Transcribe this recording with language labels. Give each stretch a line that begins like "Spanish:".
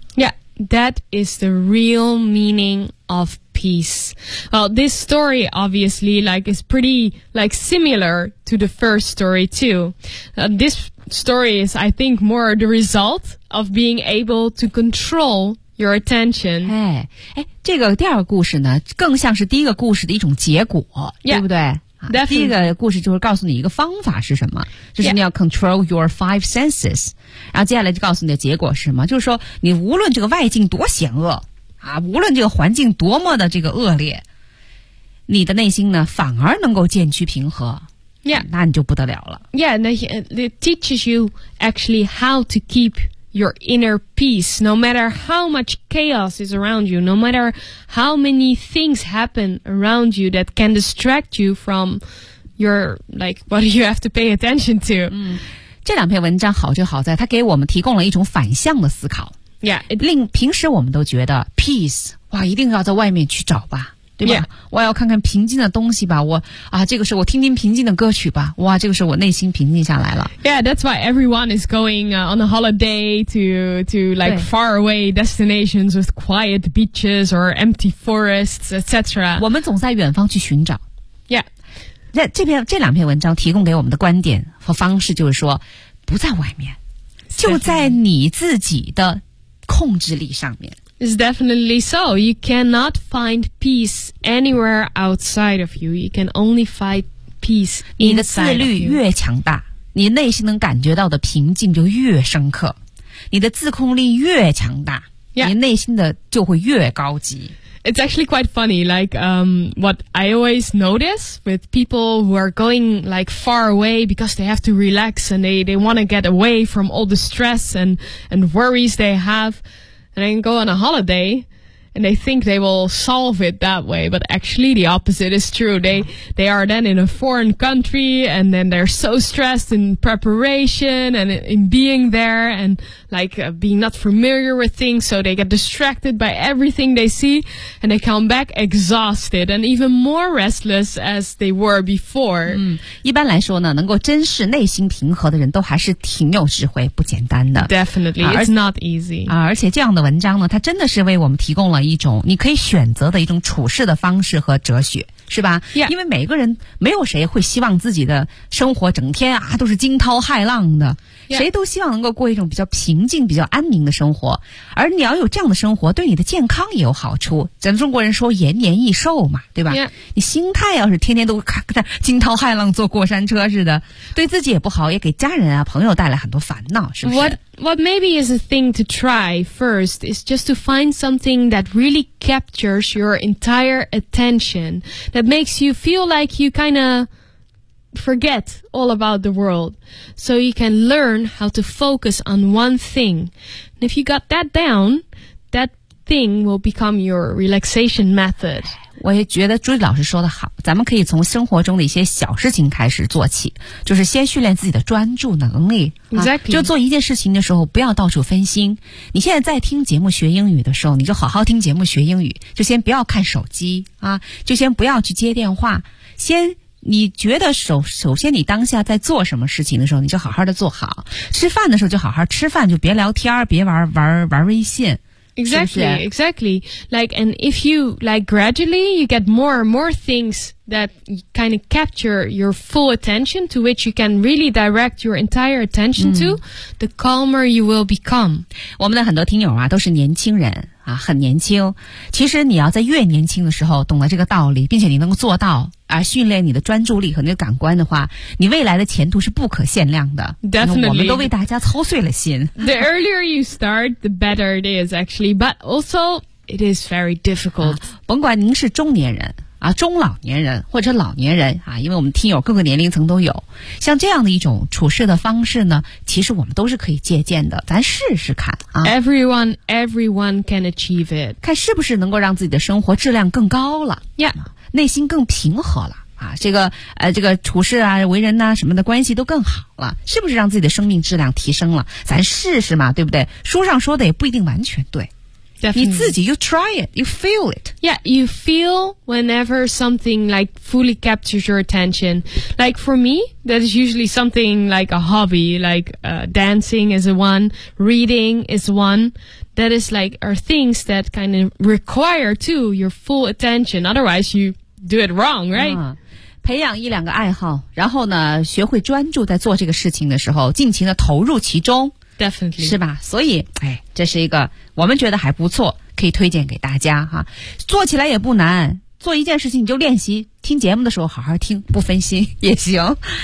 English: Yeah, that is the real meaning of peace. Well, this story obviously like is pretty like similar to the first story too. This story is, I think, more the result of being able to control your attention.
Chinese: 哎，这个第二个故事呢，更像是第一个故事的一种结果，
English: yeah.
Chinese: 对不对？
English: Definitely.
Chinese: 第一个故事就是告诉你一个方法是什么，就是你要
English: control your five senses、yeah.
Chinese: 然后接下来就告诉你的结果是什么，就是说你无论这个外境多险恶啊，无论这个环境多么的这个恶劣，你的内心呢反而能够渐趋平和、
English: yeah.
Chinese: 那你就不得了了。
English: Yeah, and it teaches you actually how to keep your inner peace no matter how much chaos is around you, no matter how many things happen around you that can distract you from your like what you have to pay attention to、
Chinese: 嗯、这两篇文章好就好在它给我们提供了一种反向的思考。
English: Yeah,
Chinese: it, 令平时我们都觉得 peace 哇一定要在外面去找吧，对吧、
English: yeah.
Chinese: 我要看看平静的东西吧，我啊，这个时候我听听平静的歌曲吧，哇，这个时候我内心平静下来了。
English: Yeah, that's why everyone is going、on a holiday to like far away destinations with quiet beaches or empty forests, etc.
Chinese: 我们总在远方去寻找。
English: Yeah,
Chinese: 这两篇文章提供给我们的观点和方式就是说不在外面、
English: definitely.
Chinese: 就在你自己的控制力上面。
English: It's definitely so. You cannot find peace anywhere outside of you. You can only find peace inside of you.
Chinese: 你的自律越强大，你内心能感觉到的平静就越深刻。你的自控力越强大、
English: yeah.
Chinese: 你内心的就会越高级。
English: It's actually quite funny, like, what I always notice with people who are going, like, far away because they have to relax and they want to get away from all the stress and worries they have. And then go on a holiday, and they think they will solve it that way. But actually, the opposite is true. They are then in a foreign country, and then they're so stressed in preparation and in being there, and like、being not familiar with things. So they get distracted by everything they see, and they come back exhausted and even more restless as they were before.
Chinese: 嗯，一般来说呢，能够珍视内心平和的人都还是挺有智慧，不简单的。
English: Definitely, it's not easy.
Chinese: 而且这样的文章呢，它真的是为我们提供了一种你可以选择的一种处事的方式和哲学，是吧、
English: yeah.
Chinese: 因为每个人没有谁会希望自己的生活整天啊都是惊涛骇浪的、
English: yeah.
Chinese: 谁都希望能够过一种比较平静比较安宁的生活，而你要有这样的生活对你的健康也有好处，咱们中国人说延年益寿嘛，对吧、
English: yeah.
Chinese: 你心态要是天天都惊涛骇浪坐过山车似的，对自己也不好，也给家人啊朋友带来很多烦恼，是不是？
English: What maybe is a thing to try first is just to find something that really captures your entire attention, that makes you feel like you kind of forget all about the world, so you can learn how to focus on one thing. And if you got that down, that thing will become your relaxation method.
Chinese: 我也觉得朱莉老师说的好，咱们可以从生活中的一些小事情开始做起，就是先训练自己的专注能力。
English: Exactly.
Chinese: 就做一件事情的时候不要到处分心。你现在在听节目学英语的时候，你就好好听节目学英语，就先不要看手机啊，就先不要去接电话，先你觉得首先你当下在做什么事情的时候，你就好好的做好。吃饭的时候就好好吃饭，就别聊天，别玩微信。
English: Exactly, exactly. Like, and if you, like, gradually, you get more and more things that kind of capture your full attention, to which you can really direct your entire attention to, the calmer you will become.
Chinese: 我们的很多听友啊，都是年轻人啊，很年轻。其实你要在越年轻的时候懂得这个道理，并且你能够做到啊，训练你的专注力和那个感官的话，你未来的前途是不可限量的。
English: Definitely.
Chinese: 我们都为大家操碎了心。
English: The earlier you start, the better it is, actually. But also, it is very difficult.
Chinese: 甭管您是中年人啊，中老年人或者老年人啊，因为我们听友各个年龄层都有，像这样的一种处事的方式呢，其实我们都是可以借鉴的，咱试试看啊。
English: Everyone can achieve it.
Chinese: 看是不是能够让自己的生活质量更高了。
English: Yeah.
Chinese: 内心更平和了啊，这个处事啊，为人呐、啊、什么的关系都更好了，是不是让自己的生命质量提升了？咱试试嘛，对不对？书上说的也不一定完全对。
English: Definitely.
Chinese: 你自己
English: you try it, you feel it. Yeah, you feel whenever something like fully captures your attention. Like for me, that is usually something like a hobby, like dancing is one, reading is one. That is like are things that kind of require too your full attention. Otherwise, you do it wrong, right?
Chinese: 培养一两个爱好，然后呢，学会专注在做这个事情的时候，尽情的投入其中。
English: Definitely.
Chinese: 是吧？所以，哎，这是一个我们觉得还不错，可以推荐给大家哈。做起来也不难，做一件事情你就练习，听节目的时候好好听，不分心也行。